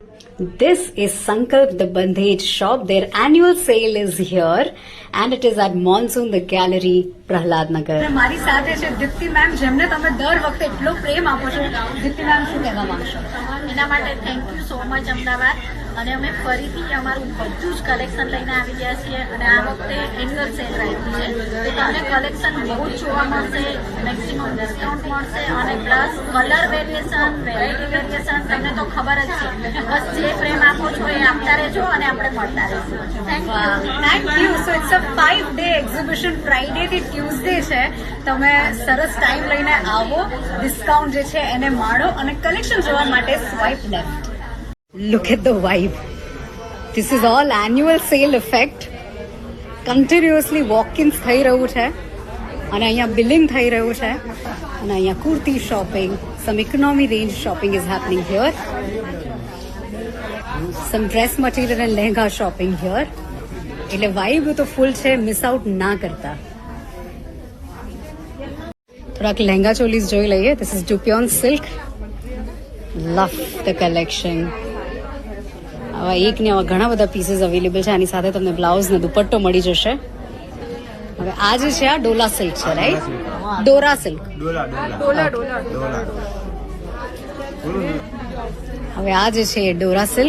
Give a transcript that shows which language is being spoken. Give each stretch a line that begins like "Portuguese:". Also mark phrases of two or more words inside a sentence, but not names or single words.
English: This is Sankalp the Bandhej shop. Their annual sale is here and it is at Monsoon the Gallery, Prahlad Nagar.
Gujarati: મારી સાથે છે દીપ્તિ મેમ, જેમને તમે દર વખતે એટલો પ્રેમ આપો છો. દીપ્તિ મેમ, શું કહેવા માંગશો? એના માટે
English: thank you so much અમદાવાદ.
Gujarati: અને અમે ફરીથી અમારું બધું જ કલેક્શન લઈને આવી ગયા છીએ અને આ વખતે
English: annual sale
Gujarati: રાખ્યું છે તો તમને કલેક્શન બહુ જ જોવા મળશે,
English: maximum discount
Gujarati: મળશે અને
English: plus colour variation, variety variation
Gujarati: તમને તો ખબર જ છે. બસ જે પ્રેમ આપો છો એ આપતા રહેજો અને આપણે મળતા રહીશું.
English: થેન્ક you. So it's a 5-day exhibition.
Gujarati: ફ્રાઈડે થી ટ્યુઝડે છે. તમે સરસ ટાઈમ લઈને આવો, ડિસ્કાઉન્ટ જે છે એને માણો અને કલેક્શન જોવા માટે
English: swipe left. Look at the vibe. This is all annual sale effect. Continuously walk-ins
Gujarati: થઈ રહ્યું છે અને અહીંયા બિલિંગ થઈ રહ્યું છે અને અહીંયા કુર્તી શોપિંગ,
English: some economy range shopping is happening here. Some dress material and lehenga shopping here.
Gujarati: એટલે vibe તો ફૂલ છે,
English: miss out
Gujarati: ના કરતા. થોડાક લહેંગા ચોલીસ જોઈ લઈએ.
English: This is Dupion silk. Love the collection.
Gujarati: આવા એક ને આવા ઘણા બધા પીસીસ અવેલેબલ છે. આની સાથે તમને બ્લાઉઝ ને દુપટ્ટો મળી જશે. હવે આ જે છે આ ડોલા સિલ્ક છે, રાઈટ? ડોરા સિલ્ક. હવે આ જે છે ડોરા સિલ્ક.